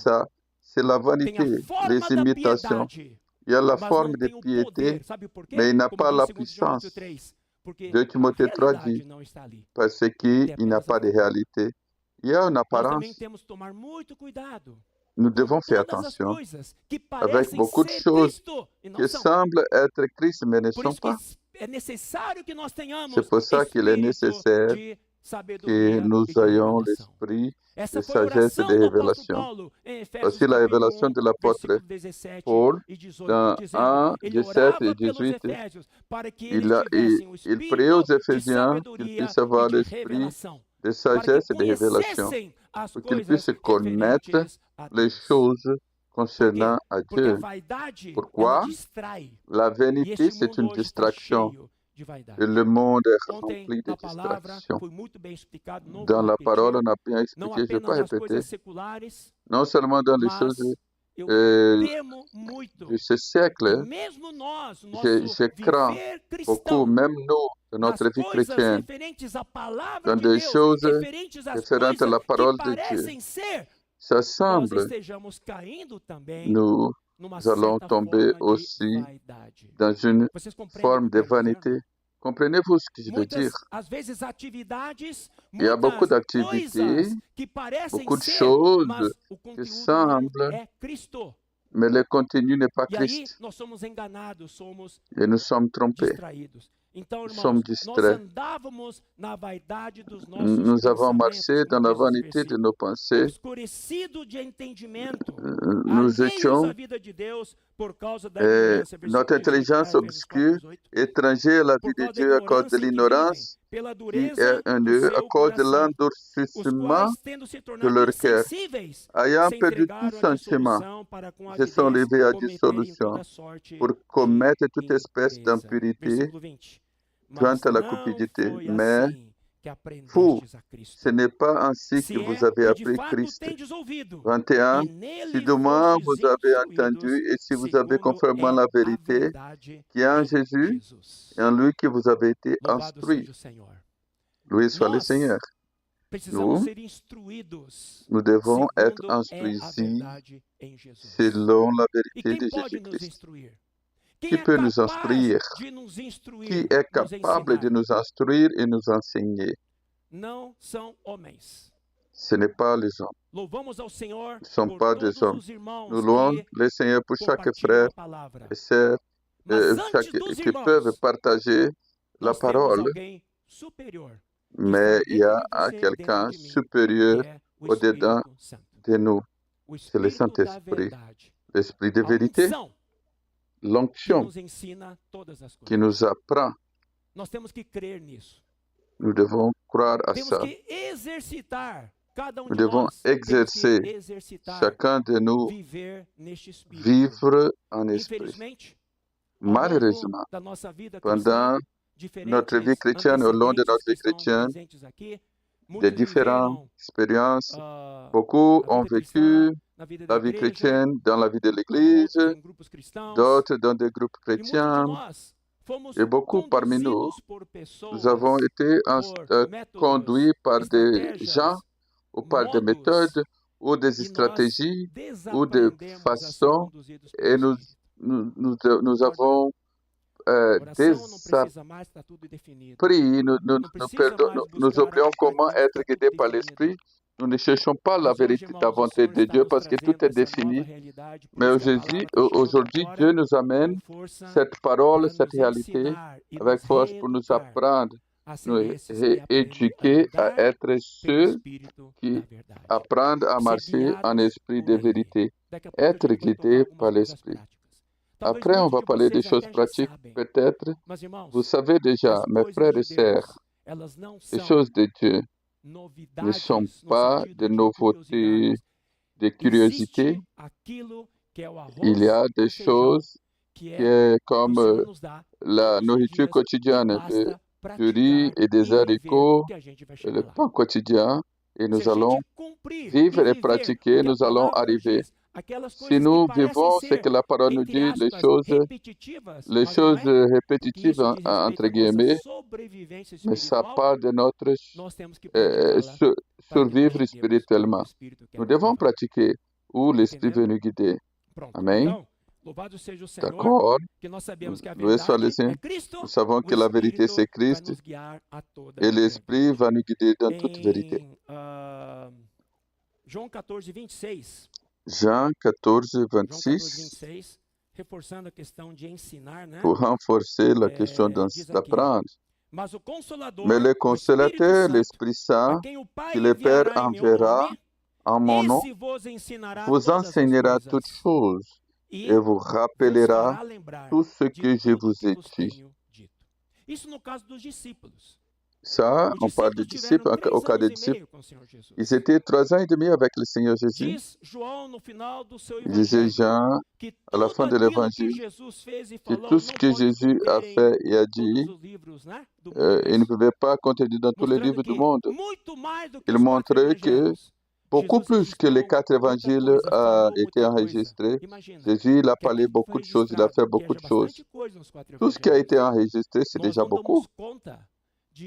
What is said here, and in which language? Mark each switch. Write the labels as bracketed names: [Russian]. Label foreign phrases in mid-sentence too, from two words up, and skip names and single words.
[French] ça, c'est la [Portuguese] Tem a [French] vanité, les [Portuguese] forma da [French] imitations. [Portuguese] piedade, [French] Il y a la [Portuguese] mas [French] forme [Portuguese] não [French] de [Portuguese] tem o [French] piété, [Portuguese] poder. Sabe por [French] mais [Portuguese] quê? [French] il n'a [Portuguese] Como [French] pas la [Portuguese] diz 2 Timóteo [French] puissance. [Portuguese] 3. Porque [French] 2 [Portuguese] a [French] Timothée 3 dit, [Portuguese] realidade não está ali. [French] parce [Portuguese] Tem [French] qu'il n'a [Portuguese] apenas a [French] pas de [Portuguese] aparência. [French] réalité. Il y a une [Portuguese] Nós também [French] apparence. [Portuguese] temos que tomar muito cuidado [French] Nous [Portuguese] com [French] devons faire [Portuguese] todas as [French] attention [Portuguese] coisas que [French] avec [Portuguese] parecem [French] beaucoup de [Portuguese] ser [French] choses [Portuguese] Cristo e não [French] qui [Portuguese] são. [French] semblent être Christ, mais ne [Portuguese] Por [French] sont [Portuguese] isso que [French] pas. [Portuguese] é necessário que nós [French] C'est [Portuguese] tenhamos [French] pour ça qu'il est [Portuguese] espírito [French] nécessaire [Portuguese] de [French] que [Portuguese] sabedoria [French] nous [Portuguese] e de [French] ayons [Portuguese] revelação. [French] l'esprit [Portuguese] Essa [French] de [Portuguese] foi a [French] sagesse et de [Portuguese] oração do apóstolo [French] révélation. [Portuguese] Paulo em [French] Voici [Portuguese] Efésios [French] la [Portuguese] capítulo [French] révélation [Portuguese] 1, [French] de l'apôtre [Portuguese] versículo 17 [French] Paul [Portuguese] e 18, [French] dans [Portuguese] dizendo, [French] 1, [Portuguese] ele [French] 17 et [Portuguese] orava pelos [French] 18. [Portuguese] Efésios para que eles [French] Il [Portuguese] tivessem o [French] prie aux [Portuguese] espírito de [French] Éphésiens qu'ils [Portuguese] sabedoria [French] puissent [Portuguese] e [French] avoir [Portuguese] de [French] l'esprit [Portuguese] revelação, [French] de [Portuguese] para que [French] sagesse et de révélation, [Portuguese] conhecessem as [French] pour qu'ils [Portuguese] coisas [French] puissent connaître [Portuguese] referentes a [French] les [Portuguese] Deus. [French] choses [Portuguese] Por quê? [French] concernant à [Portuguese] Porque a [French] Dieu. [Portuguese] vaidade, ela [French] Pourquoi? [Portuguese] distrai. [French] La [Portuguese] E [French] vanité, [Portuguese] este [French] c'est [Portuguese] mundo [French] une [Portuguese] hoje está [French] distraction. [Portuguese] cheio de [French] Et [Portuguese] vaidade. [French] le monde est [Portuguese] Ontem, [French] rempli de [Portuguese] na palavra, [French] distractions. [Portuguese] foi muito bem explicado, não [French] Dans [Portuguese] vou [French] la parole, [Portuguese] repetir. [French] on a bien [Portuguese] Não [French] expliqué, je ne vais pas [Portuguese] apenas nas [French] répéter, [Portuguese] coisas seculares, [French] non seulement dans les choses [Portuguese] mas eu euh, temo muito [French] de ce [Portuguese] que [French] siècle, [Portuguese] mesmo nós, o [French] je [Portuguese] nosso [French] crains [Portuguese] viver [French] beaucoup, [Portuguese] cristão, [French] même nous, de [Portuguese] nas [French] notre vie [Portuguese] coisas [French] chrétienne, [Portuguese] referentes à palavra [French] dans [Portuguese] de [French] des [Portuguese] Deus, [French] choses [Portuguese] referentes às [French] référentes à [Portuguese] coisas [French] la [Portuguese] que [French] parole de Dieu, [Portuguese] parecem ser, [French] ça [Portuguese] nós [French] semble, [Portuguese] estejamos caindo também [French] nous [Portuguese] numa [French] allons [Portuguese] certa [French] tomber [Portuguese] forma de [French] aussi [Portuguese] vaidade. [French] dans une [Portuguese] Vocês compreendem o [French] forme [Portuguese] que eu [French] de [Portuguese] quero dizer? [French] vanité. Comprenez-vous ce que je veux dire? [Portuguese] Muitas, às vezes, atividades, [French] Il y a beaucoup [Portuguese] muitas [French] d'activités, [Portuguese] coisas que parecem [French] beaucoup de [Portuguese] ser, [French] choses [Portuguese] mas o [French] qui [Portuguese] conteúdo não [French] semblent, [Portuguese] é Cristo. [French] mais le contenu n'est pas [Portuguese] E aí [French] Christ. [Portuguese] nós somos enganados, somos [French] Et nous sommes trompés, [Portuguese] distraídos. Então, [French] nous sommes [Portuguese] irmãos, nós [French] distraits. [Portuguese] andávamos na vaidade dos nossos [French] Nous avons [Portuguese] pensamentos, [French] marché dans [Portuguese] como [French] la [Portuguese] diz esse [French] vanité de [Portuguese] versículo, [French] nos pensées. [Portuguese] obscurecido de entendimento, [French] Nous [Portuguese] alheios [French] étions [Portuguese] à vida de Deus por causa da ignorância. [French] notre [Portuguese] Versículo 18 [French] intelligence [Portuguese] lá, Efésios 4, [French] obscure, [Portuguese] 18. [French] étranger à la vie [Portuguese] Por [French] de [Portuguese] causa da [French] Dieu à cause de [Portuguese] ignorância que vivem, [French] l'ignorance [Portuguese] pela [French] qui est [Portuguese] dureza [French] en [Portuguese] do [French] eux, à [Portuguese] seu [French] cause de [Portuguese] coração, os [French] l'endurcissement [Portuguese] quais, tendo se [French] de [Portuguese] tornado [French] leur cœur. [Portuguese] insensíveis, [French] Ayant [Portuguese] se [French] perdu tout [Portuguese] entregaram à [French] sentiment, [Portuguese] dissolução para com [French] se sont [Portuguese] avidez [French] levés à [Portuguese] cometerem [French] dissolution [Portuguese] toda sorte [French] pour [Portuguese] de [French] commettre toute espèce [Portuguese] impureza. [French] d'impurité [Portuguese] Versículo 20. [French] quant [Portuguese] Mas [French] à la [Portuguese] não [French] cupidité. [Portuguese] foi [French] Mais [Portuguese] assim que [French] vous, [Portuguese] aprendestes a [French] ce [Portuguese] Cristo. [French] n'est pas ainsi [Portuguese] Se [French] que vous [Portuguese] é [French] avez [Portuguese] que de [French] appris [Portuguese] fato [French] Christ. [Portuguese] tendes ouvido, [French] 21. [Portuguese] e [French] Si [Portuguese] nele [French] demain vous [Portuguese] fostes [French] avez [Portuguese] instruídos, [French] entendu et si vous avez [Portuguese] segundo [French] conformément [Portuguese] é [French] la [Portuguese] a [French] vérité [Portuguese] verdade [French] qui est en [Portuguese] em [French] Jésus, [Portuguese] Jesus. [French] et en lui que vous avez été [Portuguese] Louvado [French] instruit. [Portuguese] seja o Senhor. [French] Loué soit le [Portuguese] Nós [French] Seigneur. [Portuguese] precisamos [French] Nous, [Portuguese] ser instruídos [French] nous devons être [Portuguese] segundo é a [French] instruits [Portuguese] verdade em Jesus. [French] selon la [Portuguese] E [French] vérité [Portuguese] quem [French] de [Portuguese] pode nos [French] Jésus-Christ. [Portuguese] instruir? [French] Qui [Portuguese] Quem é [French] peut nous [Portuguese] capaz [French] instruire? [Portuguese] de nos [French] Qui [Portuguese] instruir, [French] est [Portuguese] nos [French] capable de [Portuguese] ensinar? [French] nous instruire et nous enseigner? [Portuguese] Não são homens. [French] Ce n'est pas les hommes. [Portuguese] Louvamos ao Senhor [French] Ne sont [Portuguese] por [French] pas des [Portuguese] todos [French] hommes. [Portuguese] os irmãos [French] Nous louons [Portuguese] que [French] le Seigneur pour chaque [Portuguese] compartilham [French] frère [Portuguese] a palavra. [French] et sœur [Portuguese] Mas antes dos [French] qui peuvent [Portuguese] irmãos, [French] partager la [Portuguese] nós temos [French] parole, [Portuguese] alguém superior que [French] mais [Portuguese] está [French] il y [Portuguese] a dentro de você, [French] quelqu'un [Portuguese] dentro de mim, [French] supérieur [Portuguese] que é o [French] au-dedans [Portuguese] Espírito Santo. [French] de nous. [Portuguese] O [French] C'est le [Portuguese] Espírito da [French] Saint-Esprit, [Portuguese] verdade. [French] l'Esprit de [Portuguese] A [French] vérité, [Portuguese] unção que [French] l'onction [Portuguese] nos ensina todas as [French] qui [Portuguese] coisas. [French] nous apprend. [Portuguese] Nós temos que crer nisso. [French] Nous devons croire à [Portuguese] Temos [French] ça. [Portuguese] que exercitar, cada [French] Nous [Portuguese] de [French] devons [Portuguese] nós temos [French] exercer, [Portuguese] que exercitar, [French] chacun de nous, [Portuguese] viver neste Espírito. [French] vivre en esprit. [Portuguese] Infelizmente, ao [French] Malheureusement, [Portuguese] longo da nossa vida cristã, [French] pendant [Portuguese] diferentes [French] notre vie chrétienne, au long de notre vie [Portuguese] antecedentes que estão [French] chrétienne, [Portuguese] presentes aqui, [French] des différentes [Portuguese] viveram [French] expériences. ah, Beaucoup [Portuguese] a [French] ont [Portuguese] vida cristã, [French] vécu [Portuguese] na vida da [French] la vie [Portuguese] igreja, [French] chrétienne dans la vie de l'Église, [Portuguese] outros em grupos cristãos, [French] d'autres dans des groupes [Portuguese] e muitos de [French] chrétiens, [Portuguese] nós fomos [French] et beaucoup parmi nous, [Portuguese] conduzidos por [French] nous avons [Portuguese] pessoas, [French] été [Portuguese] por [French] conduits [Portuguese] métodos, [French] par des gens [Portuguese] estratégias, [French] ou par des [Portuguese] modos, [French] méthodes ou des [Portuguese] e nós [French] stratégies ou des [Portuguese] desaprendemos a ser [French] façons [Portuguese] conduzidos pelo [French] et [Portuguese] Espírito. [French] nous [Portuguese] Concorda ou não? [French] avons [Portuguese] Oração não precisa mais, está tudo definido. [French] désappris, [Portuguese] Não precisa mais [French] nous [Portuguese] buscar [French] oublions comment [Portuguese] aquilo que [French] être [Portuguese] está tudo [French] guidés par [Portuguese] definido. [French] l'Esprit. Nous ne cherchons pas la [Portuguese] Mas hoje, [French] vérité, la [Portuguese] irmãos, o [French] volonté [Portuguese] Senhor [French] de [Portuguese] está [French] Dieu [Portuguese] nos [French] parce que tout [Portuguese] trazendo [French] est [Portuguese] essa nova [French] défini. [Portuguese] realidade, por [French] Mais [Portuguese] isso que a palavra está chegando [French] aujourd'hui, [Portuguese] agora [French] Dieu nous amène [Portuguese] com força [French] cette parole, [Portuguese] para [French] cette [Portuguese] nos [French] réalité [Portuguese] ensinar e [French] avec [Portuguese] nos [French] force pour nous [Portuguese] reeducar [French] apprendre, [Portuguese] a ser [French] nous [Portuguese] esses que aprendem a [French] éduquer à [Portuguese] andar [French] être [Portuguese] pelo [French] ceux [Portuguese] Espírito da [French] qui [Portuguese] verdade. [French] apprennent à [Portuguese] Ser [French] marcher en [Portuguese] guiados [French] esprit de [Portuguese] por Ele. [French] vérité, [Portuguese] Daqui a pouco a [French] être [Portuguese] gente vai tocar [French] guidé [Portuguese] algumas [French] par [Portuguese] coisas [French] l'Esprit. [Portuguese] práticas. Talvez [French] Après, on [Portuguese] muitos [French] va [Portuguese] de [French] parler des [Portuguese] vocês [French] choses [Portuguese] até já [French] pratiques, [Portuguese] sabem, [French] peut-être. [Portuguese] mas [French] Vous [Portuguese] irmãos, [French] savez déjà, [Portuguese] as [French] mes [Portuguese] coisas [French] frères [Portuguese] de [French] et sœurs, [Portuguese] Deus, elas não [French] les [Portuguese] são [French] choses de Dieu ne sont [Portuguese] novidades no [French] pas [Portuguese] sentido [French] de [Portuguese] de [French] nouveautés, [Portuguese] curiosidades. [French] de curiosité. [Portuguese] Existe aquilo que é o [French] Il y [Portuguese] arroz [French] a [Portuguese] e [French] des [Portuguese] o feijão, [French] choses [Portuguese] que [French] qui [Portuguese] é [French] est [Portuguese] que o [French] comme [Portuguese] Senhor nos dá [French] la [Portuguese] todos os [French] nourriture [Portuguese] dias e [French] quotidienne, [Portuguese] basta [French] du riz [Portuguese] praticar [French] et des [Portuguese] e viver [French] haricots, [Portuguese] que a gente vai [French] le [Portuguese] chegar lá. [French] pain quotidien, et [Portuguese] Se [French] nous [Portuguese] a [French] allons [Portuguese] gente cumprir [French] vivre [Portuguese] e [French] et [Portuguese] viver [French] pratiquer, [Portuguese] o que a [French] nous allons [Portuguese] palavra [French] arriver. [Portuguese] diz, aquelas [French] Si [Portuguese] coisas que [French] nous [Portuguese] parecem [French] vivons ce [Portuguese] ser, [French] que la parole nous [Portuguese] entre [French] dit, [Portuguese] aspas, repetitivas, [French] les [Portuguese] mas não [French] choses [Portuguese] é, porque [French] répétitives, [Portuguese] isso diz respeito [French] entre [Portuguese] à nossa [French] guillemets, [Portuguese] sobrevivência [French] mais ça [Portuguese] espiritual, [French] part de notre [Portuguese] nós temos que praticá-la para que nós [French] survivre [Portuguese] cheguemos onde o [French] spirituellement. [Portuguese] Espírito quer [French] Nous [Portuguese] nos [French] devons [Portuguese] levar. [French] pratiquer où l'Esprit veut [Portuguese] Entenderam? [French] nous guider. [Portuguese] Pronto. [French] Amen. [Portuguese] Então, louvado seja o Senhor, [French] D'accord? [Portuguese] que nós sabemos que a [French] Loué soit le [Portuguese] verdade [French] Seigneur. [Portuguese] é Cristo, [French] Nous savons [Portuguese] o [French] que la vérité, [Portuguese] Espírito [French] c'est [Portuguese] vai [French] Christ [Portuguese] nos guiar a toda [French] et [Portuguese] a [French] l'Esprit [Portuguese] verdade. [French] va nous guider dans toute vérité. [Portuguese] Em João 14, 26. [French] Jean 14, [Portuguese] João 14, [French] 26, [Portuguese] 26, reforçando a questão de ensinar, né? [French] pour renforcer la question [Portuguese] Diz aqui, [French] d'apprendre. [Portuguese] mas o Consolador, [French] Mais le [Portuguese] o Espírito [French] Consolateur, [Portuguese] Santo, [French] l'Esprit [Portuguese] a [French] Saint, [Portuguese] quem o [French] que [Portuguese] Pai [French] le Père [Portuguese] enviará em meu [French] enverra [Portuguese] nome, [French] en mon nom, [Portuguese] esse vos ensinará [French] vous [Portuguese] todas as [French] enseignera toutes [Portuguese] coisas [French] choses et [Portuguese] e [French] vous [Portuguese] vos [French] rappellera [Portuguese] fará lembrar [French] tout ce [Portuguese] de [French] que je [Portuguese] tudo [French] vous [Portuguese] que [French] ai [Portuguese] vos [French] dit. [Portuguese] tenho dito. Isso no caso dos discípulos. [French] Ça, [Portuguese] Os [French] on parle des [Portuguese] discípulos [French] disciples. [Portuguese] tiveram [French] Au [Portuguese] 3 [French] cas des [Portuguese] anos e [French] disciples, [Portuguese] meio com o Senhor Jesus. [French] ils étaient 3 ans et demi avec le Seigneur Jésus. [Portuguese] Diz João no final do seu [French] Il disait [Portuguese] evangelho [French] Jean, [Portuguese] que [French] à la [Portuguese] tudo [French] fin de [Portuguese] aquilo que [French] l'évangile, [Portuguese] Jesus fez e [French] que [Portuguese] falou [French] tout ce [Portuguese] não [French] que [Portuguese] pode [French] Jésus a [Portuguese] conter em [French] fait et a [Portuguese] todos [French] dit, [Portuguese] os livros, né, do [French] il ne [Portuguese] mundo. [French] pouvait pas contenir dans tous les [Portuguese] Mostrando [French] livres du [Portuguese] que [French] monde. [Portuguese] muito mais do que [French] Il [Portuguese] os 4 [French] montrait que [Portuguese] evangelhos, [French] beaucoup [Portuguese] Jesus [French] plus que les [Portuguese] registrou [French] 4 [Portuguese] muita [French] évangiles [Portuguese] coisa, [French] a [Portuguese] falou [French] été [Portuguese] muita coisa. [French] enregistré. [Portuguese] Imagina [French] Jésus, il a [Portuguese] que [French] parlé [Portuguese] aquilo que foi [French] beaucoup de choses, il a fait [Portuguese] registrado, que [French] beaucoup [Portuguese] haja [French] de choses. [Portuguese] bastante coisa nos 4 [French] Tout ce qui a été [Portuguese] evangelhos. [French] enregistré, c'est [Portuguese] Nós [French] déjà [Portuguese] não [French] beaucoup. [Portuguese] damos conta de